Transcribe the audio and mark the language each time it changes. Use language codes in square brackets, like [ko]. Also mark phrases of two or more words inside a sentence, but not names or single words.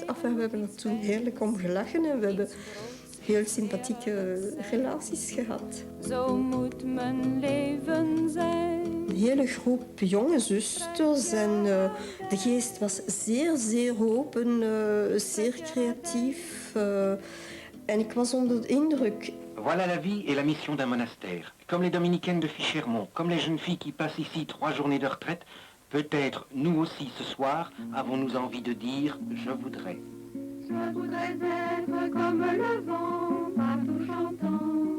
[nl] Enfin, we hebben er toen heerlijk om gelachen en we hebben heel sympathieke relaties gehad. Zo moet mijn leven zijn. Een hele groep jonge zusters en de geest was zeer, zeer open, zeer creatief. En ik was onder de indruk. [fr] Voilà la vie et la mission d'un monastère. Comme les dominicaines de Ficharmont, comme les jeunes filles qui passent ici 3 journées de retraite, peut-être nous aussi ce soir avons-nous envie de dire « je voudrais ». Je voudrais être comme le vent, partout chantant.